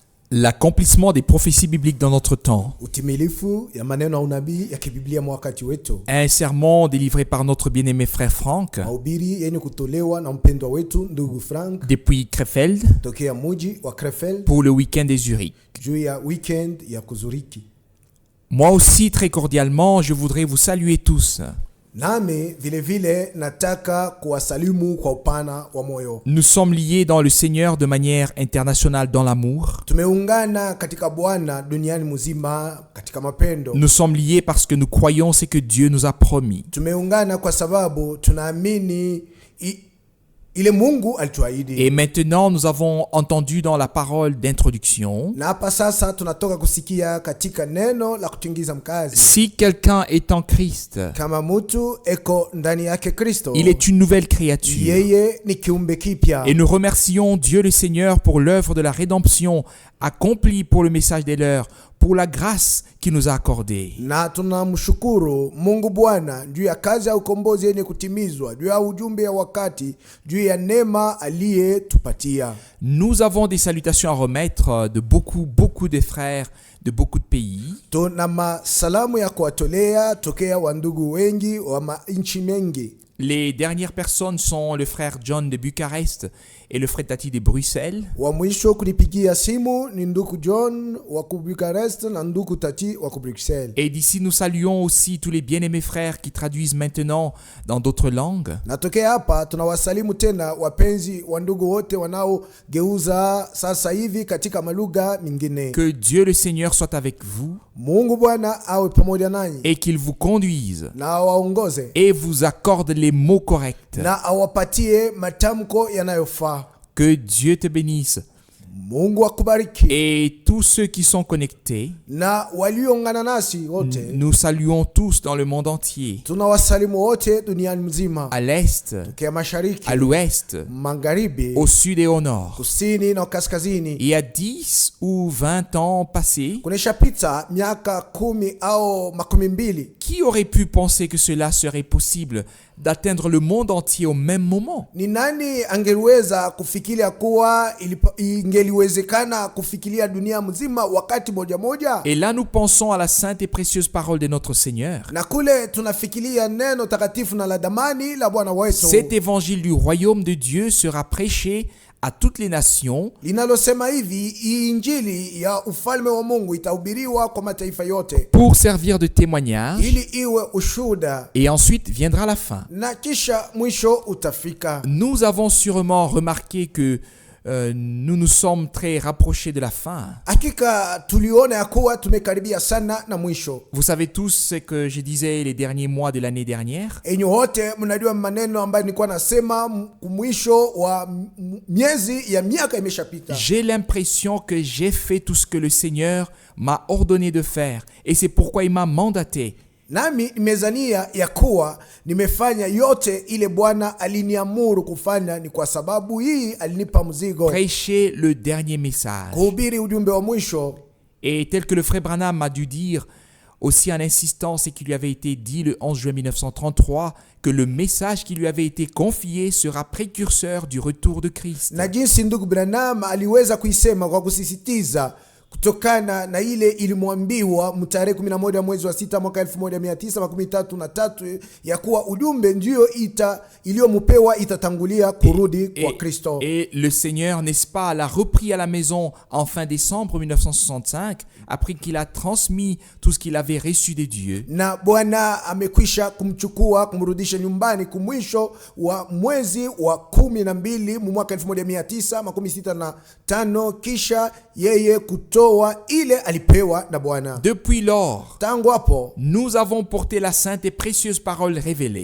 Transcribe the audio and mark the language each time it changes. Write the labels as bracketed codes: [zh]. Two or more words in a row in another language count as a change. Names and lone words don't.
[fr] L'accomplissement des prophéties bibliques dans notre temps. [sw] Utimilifu ya maneno ya unabii ya kibiblia mwa wakati wetu. [fr] Un sermon délivré par notre bien-aimé frère Franck [sw] Mahubiri yenye kutolewa na mpendwa wetu ndugu Frank [fr] depuis Krefeld [sw] tokea mji wa Krefeld [fr] pour le week-end des Zurich. [sw] juu ya weekend ya kuzuriki. [fr] Moi aussi, très cordialement, je voudrais vous saluer tous. [sw] Nami vile vile nataka kuwasalimu kwa upana wa moyo. [fr] Nous sommes liés dans le Seigneur de manière internationale dans l'amour. [sw] Tumeungana katika Bwana duniani mzima katika mapendo. [fr] Nous sommes liés parce que nous croyons ce que Dieu nous a promis. [sw] Tumeungana kwa sababu tunaamini ile Mungu alituahidi. [fr] Et maintenant, nous avons entendu dans la parole d'introduction. [sw] Na hapa sasa tunatoka kusikia katika neno la kutingiza mkazi. [fr] Si quelqu'un est en Christ, [sw] Kama mtu eko ndani yake Kristo, [fr] il est une nouvelle créature. [sw] yeye ni kiumbe kipya. [fr] Et nous remercions Dieu le Seigneur pour l'œuvre de la rédemption accomplie pour le message des leurs, pour la grâce qu'il nous a accordée. [sw] Na tunamshukuru Mungu Bwana juu ya kazi ya ukombozi yenye kutimizwa, juu ya ujumbe ya wakati, juu ya neema aliyetupatia. [fr] Nous avons des salutations à remettre de beaucoup de frères de beaucoup de pays. [sw] Tuna masalamu ya kuwatolea tokea wandugu wengi wa manchi mengi. [fr] Les dernières personnes sont le frère John de Bucarest et le frère Tati de Bruxelles. [sw] Wa mwisho kunipigia simu ni ndugu John wa Bucarest na ndugu Tati wa Bruxelles. [fr] Et d'ici nous saluons aussi tous les bien-aimés frères qui traduisent maintenant dans d'autres langues. [sw] Natokea hapa tunawasalimu tena wapenzi wa ndugu wote wanaogeuza sasa hivi katika malugha mingine. [fr] Que Dieu le Seigneur soit avec vous. [sw] Mungu Bwana awe pamoja nanyi. [fr] Et qu'il vous conduise. [sw] Na awaongoze. [fr] Et vous accorde les mots corrects. [sw] Na awapatie matamko yanayofaa. [fr] Que Dieu te bénisse. [sw] Mungu akubariki. [fr] Et tous ceux qui sont connectés, [sw] na walioungana nasi wote, [fr] nous saluons tous dans le monde entier. [sw] tunawasalimu wote duniani mzima. [fr] À l'est, [sw] Tokea mashariki, [fr] à l'ouest, [sw] magharibi, [fr] au sud et au nord. [sw] kusini na kaskazini. [fr] Il y a 10 ou 20 ans passés, [sw] Kuneshapita miaka 10 au 12. [fr] qui aurait pu penser que cela serait possible d'atteindre le monde entier au même moment? [sw] Ni nani angeliweza kufikiria kuwa ingeliwezekana kufikiria dunia mzima wakati moja moja? [fr] Et là nous pensons à la sainte et précieuse parole de notre Seigneur. [sw] Na kule tunafikiria neno takatifu na la damani la Bwana wetu. [fr] Cet évangile du royaume de Dieu sera prêché à toutes les nations. [sw] Linalosema hivi, injili ya ufalme wa Mungu itahubiriwa kwa mataifa yote, [fr] pour servir de témoignage. [sw] ili iwe ushuhuda. [fr] Et ensuite viendra la fin. [sw] Na kisha mwisho utafika. [fr] Nous avons sûrement remarqué que nous nous sommes très rapprochés de la fin. [sw] Hakika tuliona ya kuwa tumekaribia sana na mwisho. [fr] Vous savez tous ce que je disais les derniers mois de l'année dernière. [sw] Enyi wote mnajua maneno ambayo nilikuwa nasema mwisho wa miezi ya miaka imeshapita. [fr] J'ai l'impression que j'ai fait tout ce que le Seigneur m'a ordonné de faire. Et c'est pourquoi il m'a mandaté. [sw] Nami nimezania ya kuwa nimefanya yote ile Bwana aliniamuru kufanya, ni kwa sababu hii alinipa mzigo. [fr] Prêcher le dernier message. [sw] Kuhubiri ujumbe wa mwisho. [fr] Et tel que le frère Branham a dû dire aussi en insistant, c'est qu'il lui avait été dit le 11 juin 1933 que le message qui lui avait été confié sera précurseur du retour de Christ. [sw] Na jinsi ndugu Branham aliweza kuisema kwa kusisitiza kutokana na ile ilimwambiwa mtarehe 11 mwezi wa 6 mwaka 1933 ya kuwa ujumbe ndio iliyomupewa itatangulia kurudi kwa Kristo. [fr] Et le Seigneur, n'est-ce pas, l'a repris à la maison en fin décembre 1965 après qu'il a transmis tout ce qu'il avait reçu de Dieu. [sw] Na Bwana amekwisha kumchukua kumrudisha nyumbani kumwisho wa mwezi wa 12 mwaka 1965 kisha yeye kutoa ile alipewa na Bwana. [fr] Depuis lors, [sw] tangu hapo [fr] nous avons porté la sainte et précieuse parole révélée.